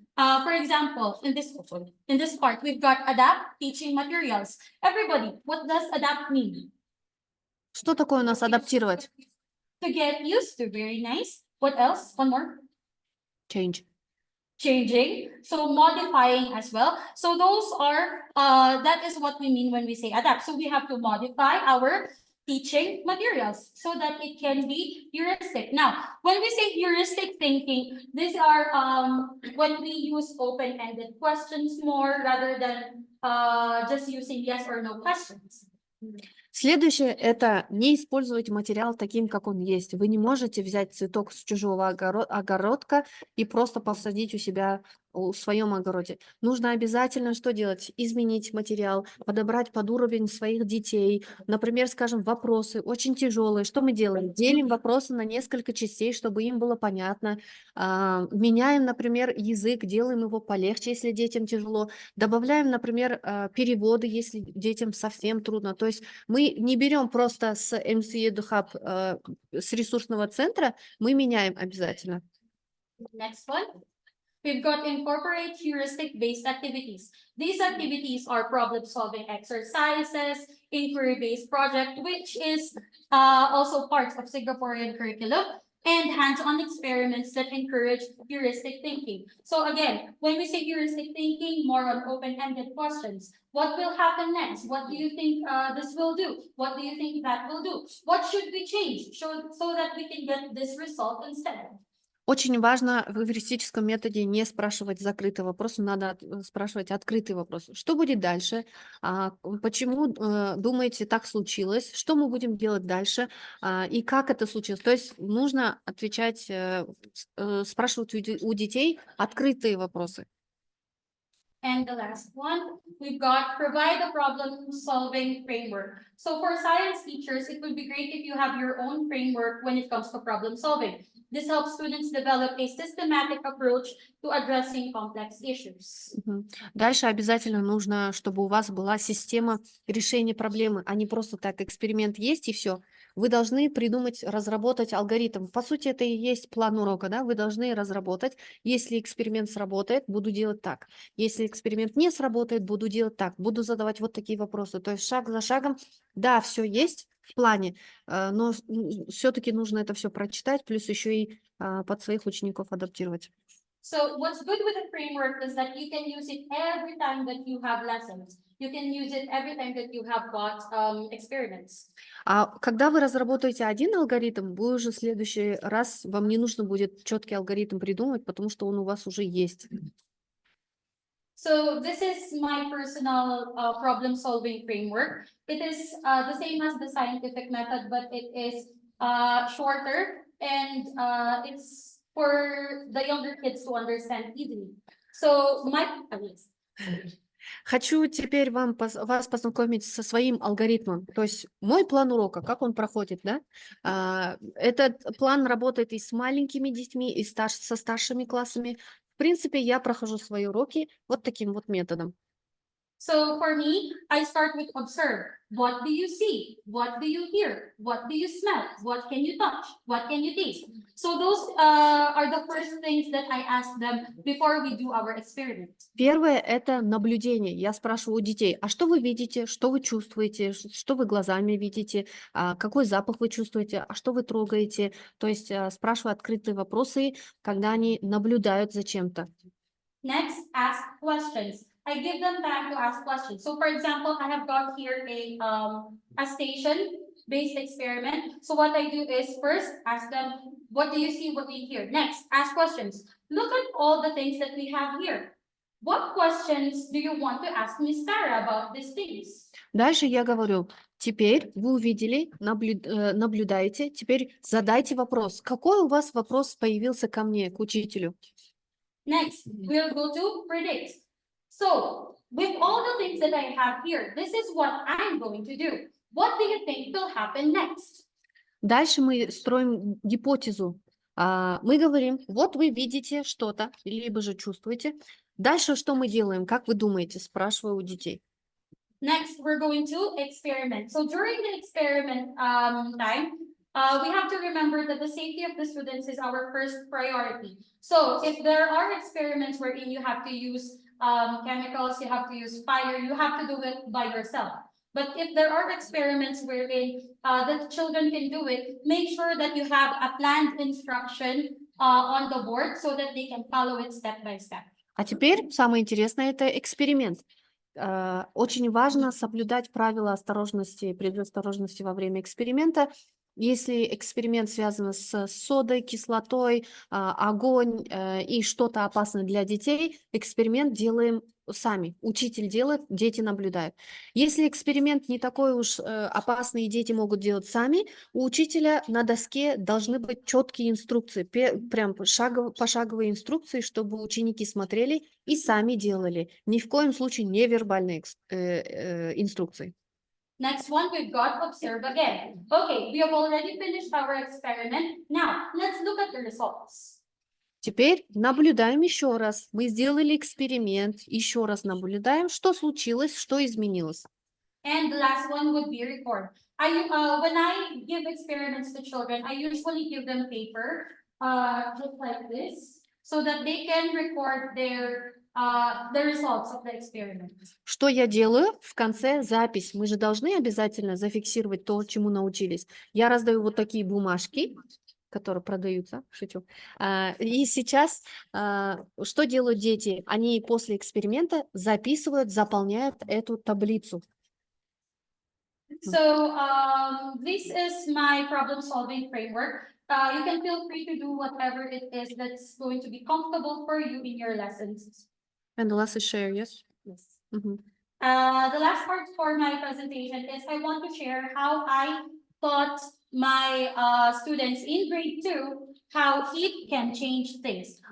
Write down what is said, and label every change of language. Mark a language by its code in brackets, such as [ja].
[en] For example, in this part, we've got adapt teaching materials. Everybody, what does adapt mean? [ru] Что такое у нас адаптировать? [en] To get used to, very nice. What else? One more. Change. Changing, so modifying as well. So those are, that is what we mean when we say adapt. So we have to modify our teaching materials so that it can be heuristic. Now, when we say heuristic thinking, these are when we use open-ended questions more rather than just using yes or no questions. [ru] Следующее – это не использовать материал таким, как он есть. Вы не можете взять цветок с чужого огородка и просто посадить у себя в своем огороде. Нужно обязательно что делать? Изменить материал, подобрать под уровень своих детей. Например, скажем, вопросы очень тяжелые. Что мы делаем? Делим вопросы на несколько частей, чтобы им было понятно. Меняем, например, язык, делаем его полегче, если детям тяжело. Добавляем, например, переводы, если детям совсем трудно. То есть мы не берем просто с MC EduHub, с ресурсного центра, мы меняем обязательно. [en] Next one. We've got incorporate heuristic-based activities. These activities are problem-solving exercises, inquiry-based project, which is also part of Singaporean curriculum, and hands-on experiments that encourage heuristic thinking. So again, when we say heuristic thinking, more on open-ended questions. What will happen next? What do you think this will do? What do you think that will do? What should we change so that we can get this result instead? [ru] Очень важно в эвристическом методе не спрашивать закрытые вопросы, надо спрашивать открытые вопросы. Что будет дальше? Почему думаете, так случилось? Что мы будем делать дальше? И как это случилось? То есть нужно отвечать, спрашивать у детей открытые вопросы. [en] And the last one, we've got provide a problem-solving framework. So for science teachers, it would be great if you have your own framework when it comes to problem solving. This helps students develop a systematic approach to addressing complex issues. [ru] Дальше обязательно нужно, чтобы у вас была система решения проблемы, а не просто так эксперимент есть и все. Вы должны придумать, разработать алгоритм. По сути, это и есть план урока, да? Вы должны разработать, если эксперимент сработает, буду делать так. Если эксперимент не сработает, буду делать так. Буду задавать вот такие вопросы. То есть шаг за шагом, да, все есть в плане, но все-таки нужно это все прочитать, плюс еще и под своих учеников адаптировать. [en] So what's good with the framework is that you can use it every time that you have lessons. You can use it every time that you have got experiments. [ru] А когда вы разработаете один алгоритм, вы уже в следующий раз, вам не нужно будет четкий алгоритм придумать, потому что он у вас уже есть. [en] So this is my personal problem-solving framework. It is the same as the scientific method, but it is shorter and it's for the younger kids to understand easily. So [ru] Хочу теперь вас познакомить со своим алгоритмом. То есть мой план урока, как он проходит, да? Этот план работает и с маленькими детьми, и со старшими классами. В принципе, я прохожу свои уроки вот таким вот методом. [en] So for me, I start with observe. What do you see? What do you hear? What do you smell? What can you touch? What can you taste? So those are the first things that I ask them before we do our experiment. [ru] Первое – это наблюдение. Я спрашиваю у детей, а что вы видите, что вы чувствуете, что вы глазами видите, какой запах вы чувствуете, а что вы трогаете. То есть спрашиваю открытые вопросы, когда они наблюдают за чем-то. [en] Next, ask questions. I give them time to ask questions. So for example, I have got here a station-based experiment. So what I do is first ask them, what do you see, what do you hear? Next, ask questions. Look at all the things that we have here. What questions do you want to ask Miss Sarrah about these things? [ru] Дальше я говорю, теперь вы увидели, наблюдаете, теперь задайте вопрос. Какой у вас вопрос появился ко мне, к учителю? [en] Next, we'll go to predict. So, with all the things that I have here, this is what I'm going to do. What do you think will happen next? [ru] Дальше мы строим гипотезу. Мы говорим, вот вы видите что-то, либо же чувствуете. Дальше что мы делаем? Как вы думаете? Спрашиваю у детей. [en] Next, we're going to experiment. So during the experiment time, we have to remember that the safety of the students is our first priority. So if there are experiments wherein you have to use chemicals, you have to use fire, you have to do it by yourself. But if there are experiments wherein the children can do it, make sure that you have a planned instruction on the board so that they can follow it step by step. [ru] А теперь самое интересное – это эксперимент. Очень важно соблюдать правила осторожности, предосторожности во время эксперимента. Если эксперимент связан с содой, кислотой, огонь и что-то опасное для детей, эксперимент делаем сами. Учитель делает, дети наблюдают. Если эксперимент не такой уж опасный, и дети могут делать сами, у учителя на доске должны быть четкие инструкции, прям пошаговые инструкции, чтобы ученики смотрели и сами делали. Ни в коем случае не вербальные инструкции. [en] Next one, we've got observe again. Okay, we have already finished our experiment. Now, let's look at the results. [ru] Теперь наблюдаем еще раз. Мы сделали эксперимент, еще раз наблюдаем, что случилось, что изменилось. [en] And the last one would be record. When I give experiments to children, I usually give them paper, just like this, so that they can record the results of the experiment. [ru] Что я делаю? В конце запись. Мы же должны обязательно зафиксировать то, чему научились. Я раздаю вот такие бумажки, которые продаются, шучу. И сейчас что делают дети? Они после эксперимента записывают, заполняют эту таблицу. [en] So this is my problem-solving framework. You can feel free to do whatever it is that's going to be comfortable for you in your lessons. And the last is share, yes? Yes. Mm-hmm. The last part for my presentation is I want to share how I taught my students in grade 2 how heat can change things.